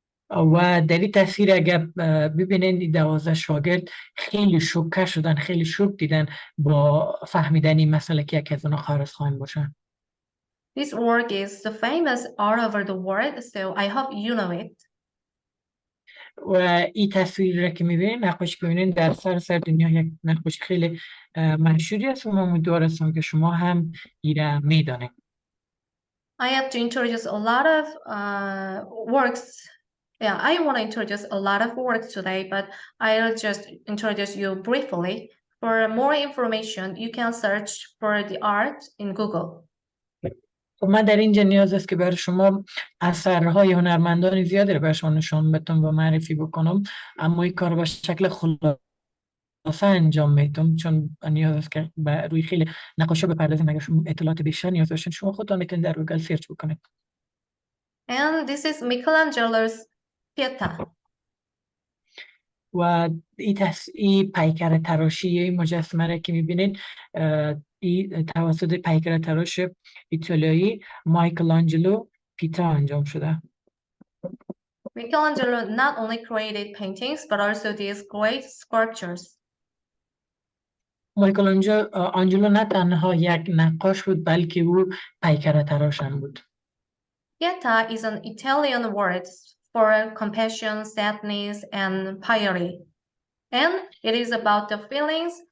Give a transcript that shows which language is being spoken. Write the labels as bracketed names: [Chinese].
[Persian] و در این تصویر اگر ببینید 12 شاگرد خیلی شوکه شدن، خیلی شوک دیدن با فهمیدن این مسئله که یکی از اونها خارج خواهند باشن. [English] This work is famous all over the world, so I hope you know it. [Persian] و این تصویر را که میبینید، نقاشی که میبینید در سر دنیا یک نقاشی خیلی مشهوری است و من امیدوار هستم که شما هم این را میدانید. [English] I have to introduce a lot of works. Yeah, I want to introduce a lot of works today, but I'll just introduce you briefly. For more information, you can search for the art in Google. [Persian] من در اینجا نیاز است که برای شما اثرهای هنرمندان زیادی رو برای شما نشان بدم و معرفی بکنم، اما این کار با شکل خلاصه انجام میدم چون نیاز است که روی خیلی نقاشی بپردازیم. اگر شما اطلاعات بیشتر نیاز داشتین شما خودتان میتونید در گوگل سرچ بکنید. [English] And this is Michelangelo's Pietà. [Persian] و این پیکر تراشی مجسمه را که میبینید این توسط پیکر تراش ایتالیایی مایکلانجلو پیتا انجام شده. [English] Michelangelo not only created paintings but also these great sculptures. [Persian] مایکلانجلو نه تنها یک نقاش بود بلکه او پیکر تراش هم بود. [English] Pietà is an Italian word for compassion, sadness, and piety. And it is about the feelings